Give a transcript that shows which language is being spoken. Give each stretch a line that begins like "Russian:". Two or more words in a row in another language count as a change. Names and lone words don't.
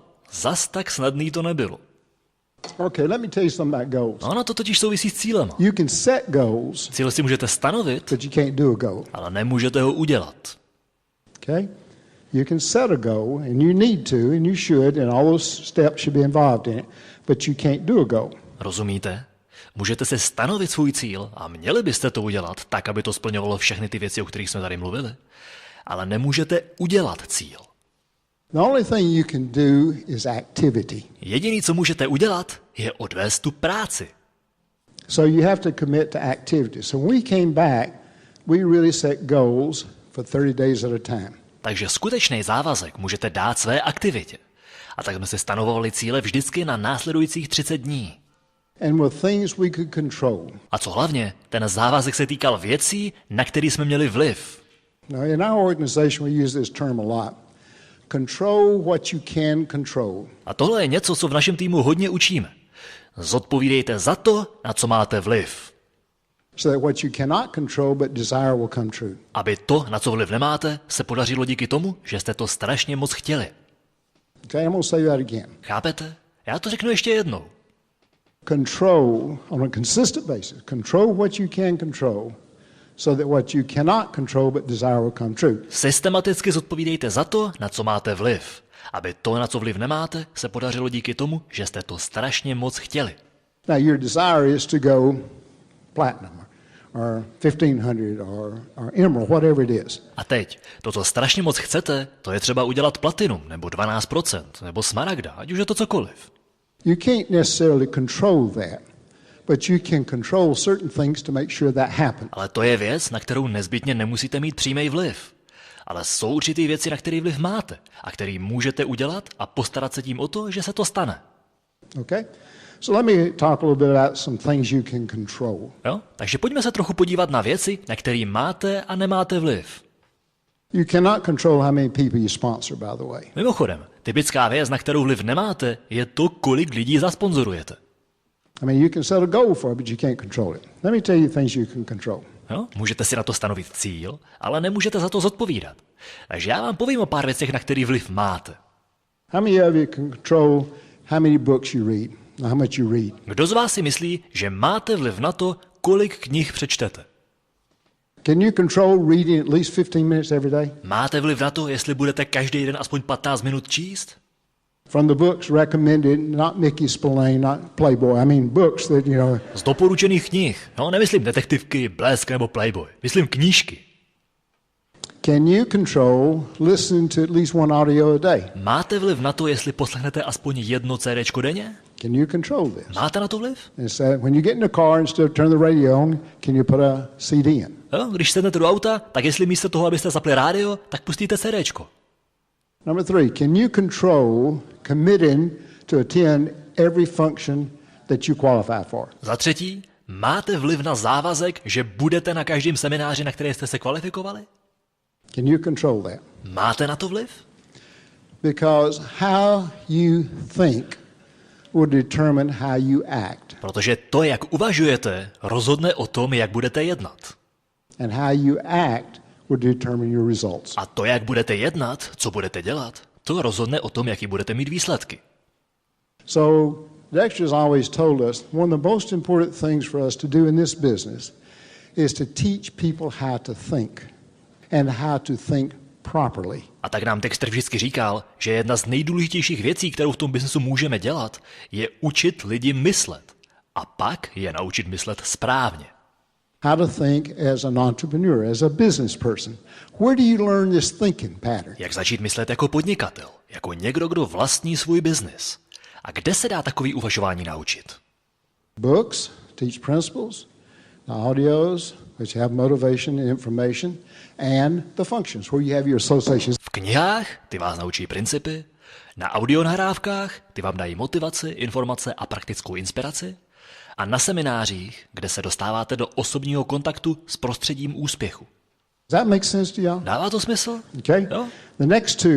Czech: Zas tak snadný to nebylo.
English: Okay, let me tell you something about goals.
Czech: Ono to totiž souvisí s cílem.
English: You can set goals,
Czech: Cíl si můžete stanovit,
English: but you can't do a goal.
Czech: ale nemůžete ho udělat.
English: Okay? You can set a goal, and you need to, and you should, and all those steps should be involved in it, but you can't do a goal.
Czech: Rozumíte? Můžete si stanovit svůj cíl a měli byste to udělat tak, aby to splňovalo všechny ty věci, o kterých jsme tady mluvili. Ale nemůžete udělat cíl.
English: The only thing you can do is activity.
Czech: Jediný, co můžete udělat, je odvést tu práci.
English: So you have to commit to activity. So when we came back, we really set goals for 30 days at a time.
Czech: Takže skutečný závazek můžete dát své aktivitě. A tak jsme si stanovovali cíle vždycky na následujících 30 dní.
English: And with things we could control.
Czech: A co hlavně, ten závazek se týkal věcí, na které jsme měli vliv.
English: Now, in our organization, we use this term a lot. Control what you can control.
Czech: A tohle je něco, co v našem týmu hodně učíme. Zodpovídejte za to, na co máte vliv.
English: So that what you cannot control but desire will come true.
Czech: Aby to, na co vliv nemáte, se podařilo díky tomu, že jste to strašně moc chtěli.
English: Okay, I'm going to say that again.
Czech: Chápete? Já to řeknu ještě jednou.
English: Control on a consistent basis. Control what you can control so that what you cannot control but desire will come true.
Czech: Systematicky zodpovídejte za to, na co máte vliv. Aby to, na co vliv nemáte, se podařilo díky tomu, že jste to strašně moc chtěli.
English: Now, your desire is to go platinum or 1500 or emerald, whatever it is.
Czech: A teď, to, co strašně moc chcete, to je třeba udělat platinum, nebo 12%, nebo smaragda, ať už je to cokoliv.
English: You can't necessarily control that, but you can control certain things to make sure that happens.
Czech: Ale to je věc, na kterou nezbytně nemusíte mít přímý vliv. Ale jsou určitý věci, na který vliv máte a který můžete udělat a postarat se tím o to, že se to stane.
English: Okay? So let me talk a little bit about some things you can control.
Czech: Jo? Takže pojďme se trochu podívat na věci, na které máte a nemáte vliv.
English: You cannot control how many people you sponsor, by the way.
Czech: Mimochodem, typická věc, na kterou vliv nemáte, je to, kolik lidí zasponzorujete.
English: I mean, you can set a goal for it, but you can't control it. Let me tell you things you can control.
Czech: Jo? Můžete si na to stanovit cíl, ale nemůžete za to zodpovídat. Takže já vám povím o pár věcech, na který vliv máte.
English: How many of you can control how many books you read? how much you read?
Czech: Kdo z vás si myslí, že máte vliv na to, kolik knih přečtete?
English: Can you control reading at least 15 minutes every day?
Czech: Máte vliv na to, jestli budete každý den aspoň 15 minut číst?
English: From the books recommended, not Mickey Spillane, not Playboy. I mean books that,
Czech: Z doporučených knih. No, nemyslím detektivky, Blesk nebo Playboy. Myslím knížky.
English: Can you control listening to at least one audio a day?
Czech: Máte vliv na to, jestli poslechnete aspoň jedno CDčko denně?
English: Can you control this?
Czech: Máte na to vliv?
English: It said, when you get in the car, instead of turn the radio on, can you put a CD in?
Czech: Jo, když sednete do auta, tak jestli místo toho, abyste zapli rádio, tak pustíte CDčko.
English: Number 3, can you control committing to attend every function that you qualify for?
Czech: Za třetí, máte vliv na závazek, že budete na každém semináři, na které jste se kvalifikovali?
English: Can you control that?
Czech: Máte na to vliv?
English: Because how you think will determine how you act.
Czech: Protože to, jak uvažujete, rozhodne o tom, jak budete jednat.
English: And how you act will determine your results.
Czech: A to, jak budete jednat, co budete dělat, to rozhodne o tom, jaký budete mít výsledky.
English: So Dexter has always told us one of the most important things for us to do in this business is to teach people how to think and how to think properly.
Czech: A tak nám Dexter vždycky říkal, že jedna z nejdůležitějších věcí, kterou v tom biznesu můžeme dělat, je učit lidi myslet. A pak je naučit myslet správně.
English: How to think as an entrepreneur, as a business person. Where do you learn this thinking pattern?
Czech: Jak začít myslet jako podnikatel, jako někdo, kdo vlastní svůj biznis. A kde se dá takový uvažování naučit?
English: Books teach principles, the audios, which have motivation and information, and the functions, where you have your associations.
Czech: V knihách ty vás naučí principy, na audionahrávkách ty vám dají motivaci, informace a praktickou inspiraci a na seminářích, kde se dostáváte do osobního kontaktu s prostředím úspěchu.
English: Does that make sense to you?
Czech: Dává to smysl? Okay. Jo?
English: The next two